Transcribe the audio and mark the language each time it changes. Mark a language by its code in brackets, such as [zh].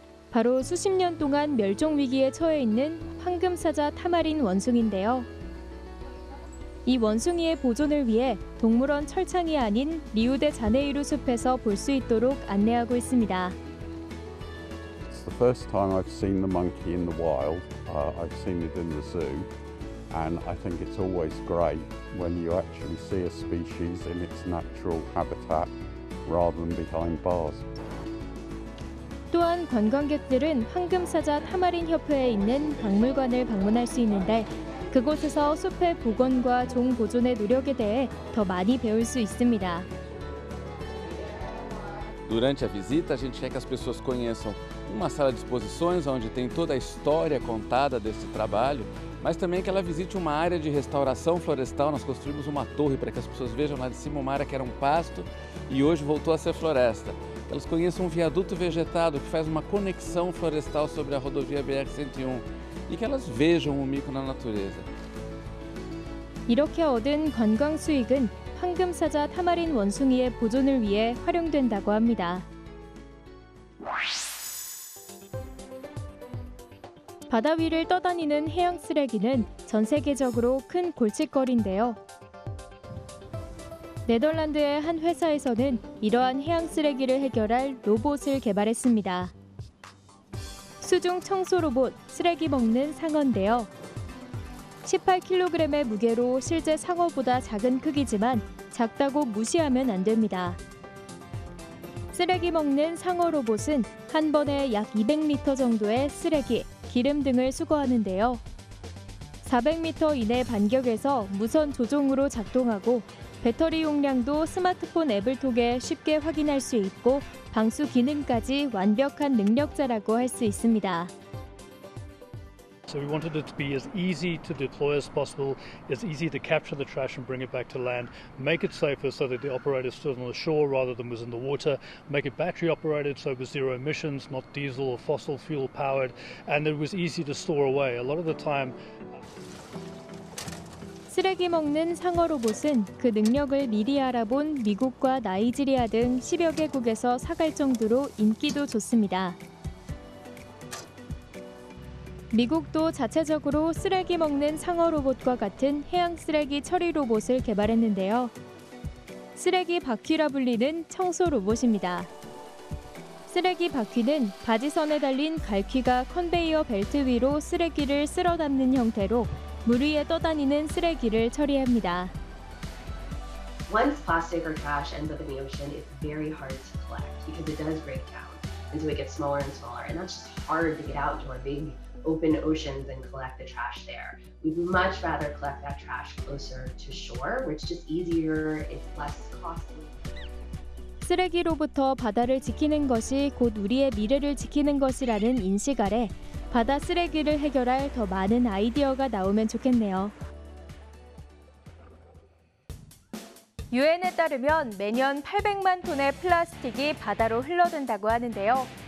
[ko] 바로 수십 년 동안 멸종 위기에 처해 있는 황금사자 타마린 원숭이인데요. 이 원숭이의 보존을 위해 동물원 철창이 아닌 리우데자네이루 숲에서 볼 수 있도록 안내하고 있습니다. [en] It's the first time I've seen the monkey in the wild. I've seen it in the zoo. And I think it's always great when you actually see a species in its natural habitat rather than behind bars. [ko] 또한 관광객들은 황금사자 타마린 협회에 있는 박물관을 방문할 수 있는데 그곳에서 숲의 복원과 종 보존의 노력에 대해 더 많이 배울 수 있습니다. [pt] Durante a visita, a gente quer que as pessoas conheçam uma sala de exposições onde tem toda a história contada desse trabalho, mas também que ela visite uma área de restauração florestal. Nós construímos uma torre para que as pessoas vejam lá de cima uma área que era um pasto e hoje voltou a ser floresta. Elas conheçam um viaduto vegetado que faz uma conexão florestal sobre a rodovia BR-101 e que elas vejam o mico na natureza. [ko] 이렇게 얻은 관광 수익은 황금사자 타마린 원숭이의 보존을 위해 활용된다고 합니다. 바다 위를 떠다니는 해양 쓰레기는 전 세계적으로 큰 골칫거리인데요. 네덜란드의 한 회사에서는 이러한 해양 쓰레기를 해결할 로봇을 개발했습니다. 수중 청소 로봇 쓰레기 먹는 상어인데요. 18kg의 무게로 실제 상어보다 작은 크기지만 작다고 무시하면 안 됩니다. 쓰레기 먹는 상어 로봇은 한 번에 약 200리터 정도의 쓰레기, 기름 등을 수거하는데요. 400m 이내 반격에서 무선 조종으로 작동하고 배터리 용량도 스마트폰 앱을 통해 쉽게 확인할 수 있고 방수 기능까지 완벽한 능력자라고 할 수 있습니다. [en] So we wanted it to be as easy to deploy as possible, as easy to capture the trash and bring it back to land, make it safer so that the operator stood on the shore rather than was in the water, make it battery operated so it was zero emissions, not diesel or fossil fuel powered, and it was easy to store away. A lot of the time [ko] 쓰레기 먹는 상어 로봇은 그 능력을 미리 알아본 미국과 나이지리아 등 10여 개국에서 사갈 정도로 인기도 좋습니다. 미국도 자체적으로 쓰레기 먹는 상어 로봇과 같은 해양 쓰레기 처리 로봇을 개발했는데요. 쓰레기 바퀴라 불리는 청소 로봇입니다. 쓰레기 바퀴는 바지선에 달린 갈퀴가 컨베이어 벨트 위로 쓰레기를 쓸어 담는 형태로 물 위에 떠다니는 쓰레기를 처리합니다. [en] Once plastic or trash ends up in the ocean, it's very hard to collect because it does break down. And so it gets smaller and smaller. And that's just hard to get out into our big open oceans and collect the trash there. We'd much rather collect that trash closer to shore, which is just easier, it's less costly. [ko] 쓰레기로부터 바다를 지키는 것이 곧 우리의 미래를 지키는 것이라는 인식 아래 바다 쓰레기를 해결할 더 많은 아이디어가 나오면 좋겠네요. 유엔에 따르면 매년 800만 톤의 플라스틱이 바다로 흘러든다고 하는데요.